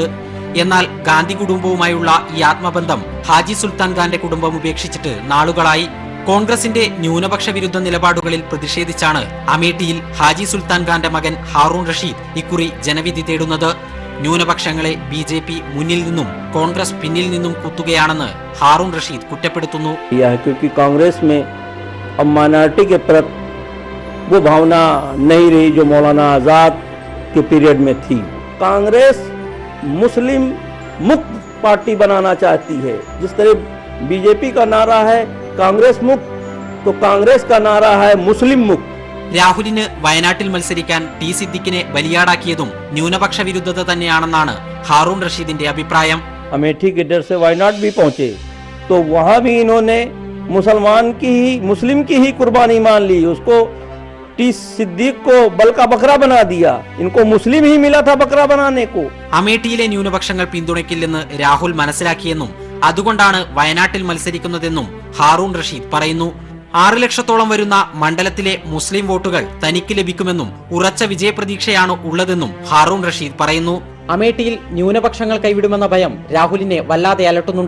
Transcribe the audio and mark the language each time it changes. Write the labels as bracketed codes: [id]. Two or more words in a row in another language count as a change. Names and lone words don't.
[ml] എന്നാൽ ഗാന്ധി കുടുംബവുമായുള്ള ഈ ആത്മബന്ധം ഹാജി സുൽത്താൻ ഖാന്റെ കുടുംബം ഉപേക്ഷിച്ചിട്ട് നാളുകളായി. കോൺഗ്രസിന്റെ ന്യൂനപക്ഷ വിരുദ്ധ നിലപാടുകളിൽ പ്രതിഷേധിച്ചാണ് അമേഠിയിൽ ഹാജി സുൽത്താൻ ഖാന്റെ മകൻ ഹാറൂൺ റഷീദ് ഇക്കുറി ജനവിധി തേടുന്നത്. ന്യൂനപക്ഷങ്ങളെ BJP മുന്നിൽ നിന്നും കോൺഗ്രസ് പിന്നിൽ നിന്നും കുത്തുകയാണെന്ന് ഹാറൂൺ റഷീദ് കുറ്റപ്പെടുത്തുന്നു. [hi] क्योंकि कांग्रेस में अब माइनॉरिटी के प्रति वो भावना नहीं रही जो मौलाना आजाद के पीरियड में थी. कांग्रेस मुस्लिम मुक्त पार्टी बनाना चाहती है. जिस तरह BJP का नारा है कांग्रेस मुक्त, तो कांग्रेस का नारा है मुस्लिम मुक्त. [ml] രാഹുലിന് വയനാട്ടിൽ മത്സരിക്കാൻ T സിദ്ദിഖിനെ ബലിയാടാക്കിയതും ന്യൂനപക്ഷ വിരുദ്ധത തന്നെയാണെന്നാണ് ഹാറൂൺ റഷീദിന്റെ അഭിപ്രായം. [hi] अमेठी के डर से वायनाड भी पहुंचे तो वहां भी इन्होंने मुस्लिम की ही कुर्बानी मान ली. उसको T सिद्दीक को बल का बकरा बना दिया. इनको मुस्लिम ही मिला था बकरा बनाने को. [ml] അമേഠിയിലെ ന്യൂനപക്ഷങ്ങൾ പിന്തുണയ്ക്കില്ലെന്ന് രാഹുൽ മനസ്സിലാക്കിയെന്നും അതുകൊണ്ടാണ് വയനാട്ടിൽ മത്സരിക്കുന്നതെന്നും ഹാറൂൺ റഷീദ് പറയുന്നു. 6 ലക്ഷത്തോളം വരുന്ന മണ്ഡലത്തിലെ മുസ്ലിം വോട്ടുകൾ തനിക്ക് ലഭിക്കുമെന്നും ഉറച്ച വിജയപ്രതീക്ഷയാണ് ഉള്ളതെന്നും ഹാറൂൺ റഷീദ് പറയുന്നു. അമേഠിയിൽ ന്യൂനപക്ഷങ്ങൾ കൈവിടുമെന്ന ഭയം രാഹുലിനെ വല്ലാതെ അലട്ടുന്നുണ്ട്.